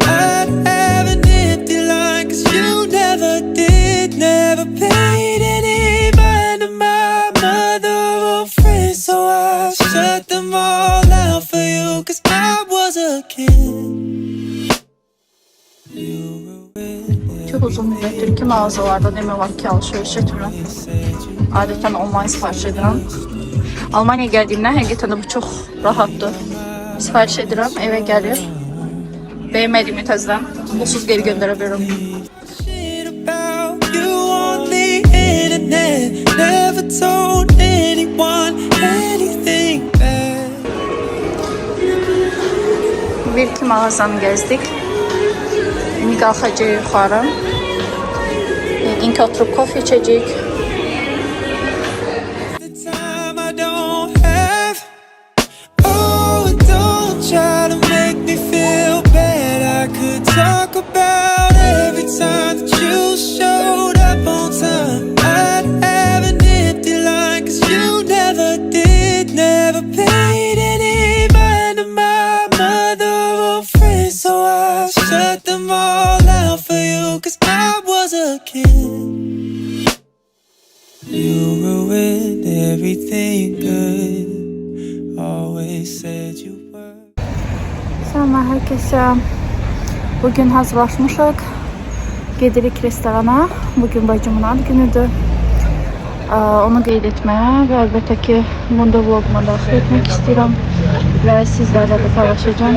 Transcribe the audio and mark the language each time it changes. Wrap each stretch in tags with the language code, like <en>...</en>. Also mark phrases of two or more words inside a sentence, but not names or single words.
<en>I'd have an empty line, 'cause you never did, never paid any mind to my mother or friends. So I shut them all out for you, 'cause I was a kid.</en> <tr>Çok uzun müddettir</tr> <az>ki mağazalarda demək var ki alışveriş etmirəm. Adətən online sifariş edirəm. Almanyaya gəldiyimdən həqiqətən də bu çox rahatdır. Sifariş edirəm, evə gəlir. Bəyənmədiyimi təzədən pulsuz geri göndərə bilərəm. Bir iki mağazanı gezdik. İndi qalxacaq yuxarı. Yəqin ki oturub kofe içəcəyik.</az> <en>Talk about every time that you showed up on time. I'd have an empty line, 'cause you never did, never paid any mind to my mother or friends. So I shut them all out for you, 'cause I was a kid. You ruined everything good. Always said you were.</en> <tr>Selam herkese.</tr> <az>Bugün hazırlaşmışıq. Gedirik restorana. Bugün bacımın ad günüdür. Onu qeyd etməyə və əlbəttə ki, bunda vloguma daxil etmək istəyirəm və sizlərlə də paylaşacağım.</az>